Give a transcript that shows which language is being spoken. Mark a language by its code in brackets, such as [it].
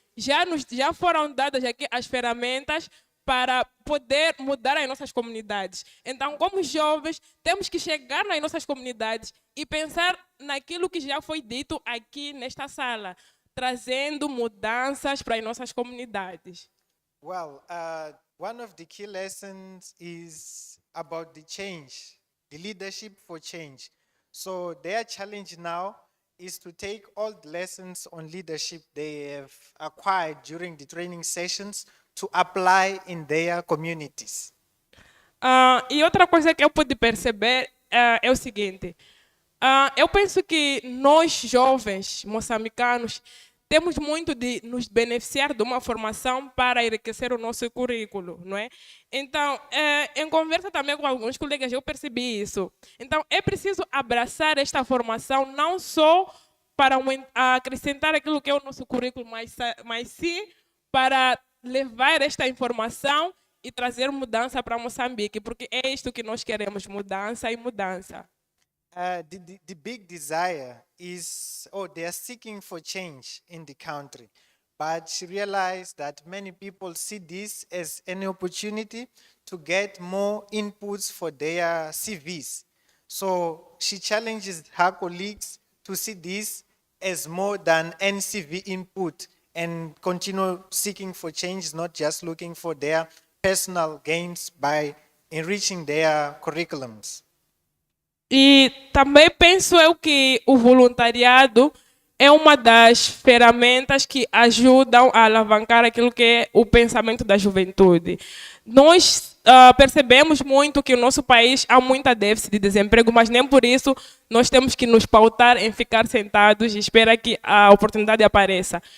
[pt] Já foram dadas aqui as ferramentas para poder mudar as nossas comunidades. Então, como jovens, temos que chegar nas nossas comunidades e pensar naquilo que já foi dito aqui nesta sala, trazendo mudanças para as nossas comunidades. [en] Well, one of the key lessons is about the change, the leadership for change. So their challenge now is to take all the lessons on leadership they have acquired during the training sessions to apply in their communities. [pt] E outra coisa que eu pude perceber é o seguinte: eu penso que nós, jovens moçambicanos, temos muito de nos beneficiar de uma formação para enriquecer o nosso currículo, não é? Então, em conversa também com alguns colegas, eu percebi isso. Então, é preciso abraçar esta formação não só para acrescentar aquilo que é o nosso currículo, mas sim para levar esta informação e trazer mudança para Moçambique, porque é isto que nós queremos, mudança e mudança. [en] The big desire is, they are seeking for change in the country. But she realized that many people see this as an opportunity to get more inputs for their CVs. So she challenges her colleagues to see this as more than NCV input and continue seeking for change, not just looking for their personal gains by enriching their curriculums. [pt] E também penso eu que o voluntariado é uma das ferramentas que ajudam a alavancar aquilo que é o pensamento da juventude. Nós percebemos muito que no nosso país há muita déficit de desemprego, mas nem por isso nós temos que nos pautar em ficar sentados e esperar que a oportunidade apareça.